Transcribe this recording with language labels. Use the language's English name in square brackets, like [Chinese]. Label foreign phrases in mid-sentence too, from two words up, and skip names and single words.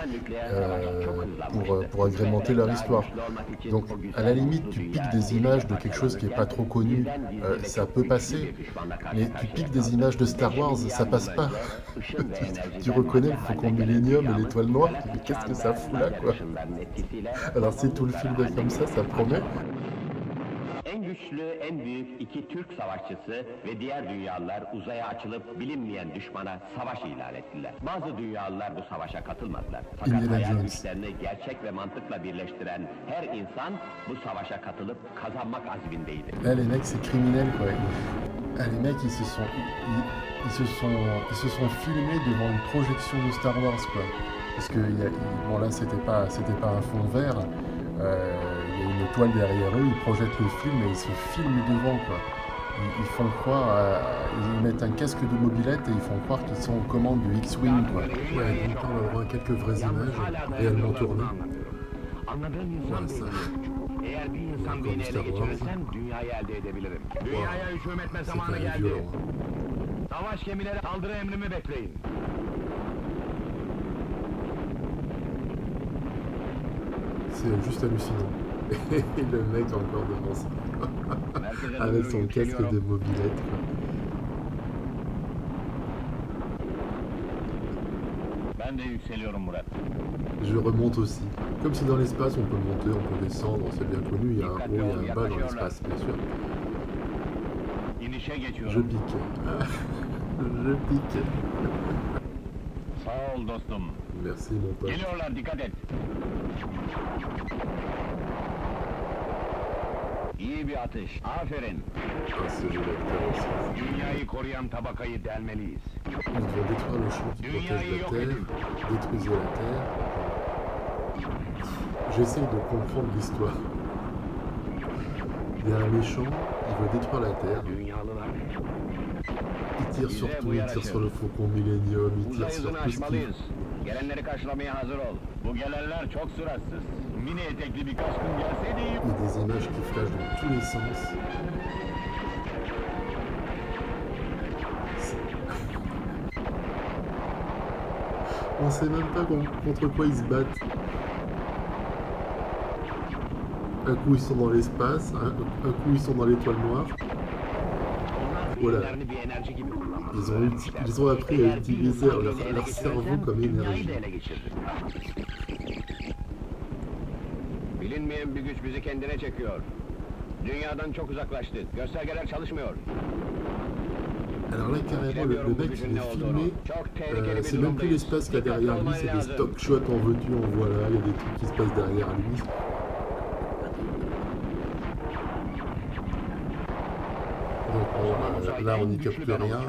[French] Pour agrémenter leur histoire. Donc à la limite tu piques des images de quelque chose qui est pas trop connu, ça peut passer, mais tu piques des images de Star Wars, ça passe pas. tu reconnais le Faucon Millenium et l'étoile noire, mais qu'est-ce que ça fout là quoi? Alors si tout le film est comme ça promet. [Turkish] En güçlü, en büyük iki Türk savaşçısı ve diğer dünyalılar uzaya açılıp bilinmeyen düşmana savaş ilan ettiler. Bazı dünyalılar bu savaşa katılmadılar. Fakat hayal güçlerini gerçek ve mantıkla birleştiren her insan bu savaşa katılıp kazanmak azmindeydi. [French] Là les mecs c'est criminel quoi. Les mecs ils se sont filmés devant une projection de Star Wars quoi. Parce que bon là c'était pas un fond vert. Il y a une toile derrière eux, ils projettent le film et ils se filment devant quoi. Ils font croire, ils mettent un casque de mobilette et ils font croire qu'ils sont aux commandes du X-Wing quoi. Ouais, donc on va voir quelques vraies images réellement tournées. Voilà ça. [Turkish] Eğer bir insan beni ele geçirirsen dünyayı elde edebilirim. Dünyaya hücum etme zamanı geldi. Savaş gemileri saldırı emrimi bekleyin. [French] C'est juste hallucinant. Et le mec encore devant ça. Avec son casque de mobilette quoi. [Turkish] Ben de yükseliyorum Murat. [French] Je remonte aussi. Comme si dans l'espace on peut monter, on peut descendre, c'est bien connu, il y a un haut, il y a un bas dans l'espace, bien sûr. [Turkish] İnişe [French] Je [Turkish] geçiyorum. [French] pique. Je pique. [Turkish] Sağ ol dostum. [French] Merci mon pote. [Turkish] Geliyorlar, dikkat et. İyi bir atış. Aferin. [French] Ah, c'est joli acteur aussi. [Turkish] Dünyayı koruyan tabakayı delmeliyiz. [French] Ils vont détruire le champ qui protège la Terre, détruisez la Terre. J'essaye de comprendre l'histoire. Il y a un méchant, il veut détruire la Terre. [Turkish] Dünyalılar. [French] Il tire sur tout, il tire sur le Faucon Millenium, il tire [Turkish] Uzay [French] sur [Turkish] hızını [French] tout ce qu'il... [Turkish] aşmalıyız. Gelenleri karşılamaya hazır ol. Bu gelenler çok suratsız. Mini etekli bir kaskın gelseydi iyi. [French] Il y a des images qui flashent dans tous les sens. On sait même pas contre quoi ils se battent. Un coup ils sont dans l'espace, un coup ils sont dans l'étoile noire. Voilà. [Turkish] Zihinlerini bir enerji gibi kullanmalı. [French] Ils ont appris à utiliser leur cerveau comme énergie. [Turkish] Dünyayı da ele geçirdi. Bilinmeyen bir güç bizi kendine çekiyor. Dünyadan çok uzaklaştık. Göstergeler çalışmıyor. [French] Alors là, carrément, le mec, il est filmé. C'est même plus l'espace qu'il y a derrière lui, c'est des stock shots en veux-tu, en voilà. Il y a des trucs qui se passent derrière lui. Donc là, on n'y capte rien.